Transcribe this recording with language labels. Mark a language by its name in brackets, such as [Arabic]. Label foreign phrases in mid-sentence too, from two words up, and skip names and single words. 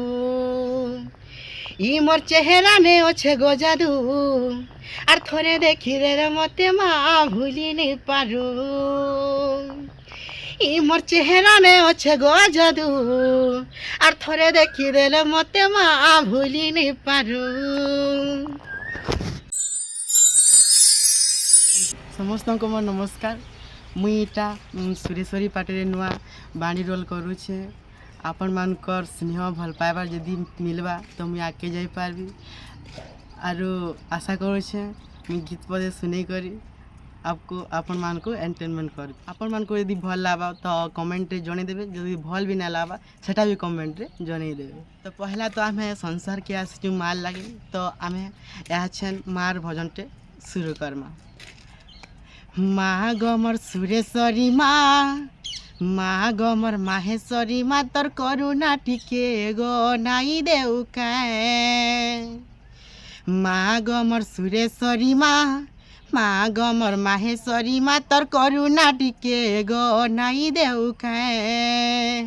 [Sambalpuri] ଇ ମୋର ଚେହାରା ନେ ଅଛେ ଗଜାଦୁ ଆର ଥରେ ଦେଖି ରେ ମତେ ମା ଭୁଲି ନେଇ ପାରୁ ଇ ମୋର ଚେହାରା ନେ ଅଛେ ଗଜାଦୁ ଆର ଥରେ ଦେଖି ଦେଲେ ମତେ ମା ଭୁଲି ନେଇ ପାରୁ। [Odia] ସମସ୍ତଙ୍କୁ ମୋର ନମସ୍କାର। [Sambalpuri] ମୁଇଁ ଇଟା ସୁରେଶ୍ୱରୀ ପାଟିରେ ନୂଆ ବାଣୀ ରୋଲ୍ କରୁଛେ। ଆପଣମାନଙ୍କର ସ୍ନେହ ଭଲ ପାଇବାର ଯଦି ମିଲବା ତ ମୁଇଁ ଆଗକେ ଯାଇପାରିବି ଆରୁ ଆଶା କରୁଛେ ମୁଇଁ ଗୀତ ପଦେ ଶୁନେଇ କରି ଆପଣମାନଙ୍କୁ ଏଣ୍ଟରଟେନମେଣ୍ଟ କରିବି। ଆପଣମାନଙ୍କୁ ଯଦି ଭଲ ଲାଗ୍ବା ତ କମେଣ୍ଟରେ ଜଣେଇଦେବେ, ଯଦି ଭଲ ବି ନାଇଁ ଲାଗ୍ବା ସେଟା ବି କମେଣ୍ଟରେ ଜଣେଇଦେବେ। ତ ପହିଲା ତ ଆମେ ସଂସାରକେ ଆସିଛୁ ମାର ଲାଗି, ତ ଆମେ ଏହା ଛେନ୍ ମାର ଭଜନଟେ ଶୁରୁ କରମା। ମା ଗମର ସୁରେଶ୍ୱରୀ ମା, ମା ଗମର ମାହେଶ୍ୱରୀ ମା, ତୋର କରୁଣା ଟିକେ ଗୋ ନାଇ ଦେଉ କାୟ। ମା ଗମର ସୁରେଶ୍ୱରୀ ମା, ମା ଗମର ମାହେଶ୍ୱରୀ ମା, ତୋର କରୁଣା ଟିକେ ଗୋ ନାଇ ଦେଉ କାୟ।